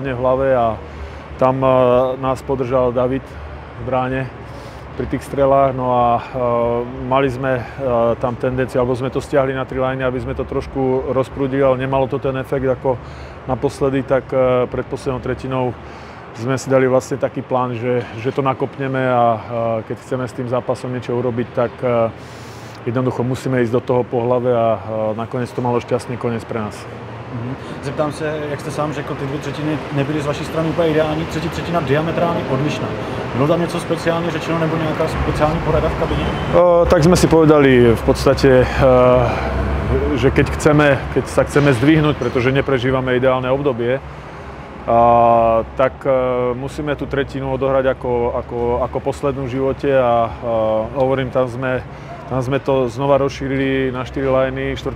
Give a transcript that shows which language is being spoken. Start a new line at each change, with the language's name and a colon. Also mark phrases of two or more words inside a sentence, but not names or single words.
Slovak: v hlave a tam nás podržal David v bráne pri tých strelách, no a mali sme tam tendenciu, alebo sme to stiahli na 3 lajny, aby sme to trošku rozprúdili, ale nemalo to ten efekt ako naposledy, tak pred poslednou tretinou sme si dali vlastne taký plán, že to nakopneme a keď chceme s tým zápasom niečo urobiť, tak jednoducho musíme ísť do toho po hlave a nakoniec to malo šťastný koniec pre nás.
Czech: Zeptám se, jak jste sám řekl, ty 2 třetiny nebyly z vaší strany úplně ideální, třetí třetina diametrálně odlišná. Bylo tam něco speciálně řečeno nebo nějaká speciální porada v kabině?
Slovak: Tak sme si povedali v podstate, že keď sa chceme zdvihnúť, pretože neprežívame ideálne obdobie, tak musíme tú tretinu odohrať ako poslednú v živote a hovorím, tam sme to znova rozšírili na 4 lajny, 4.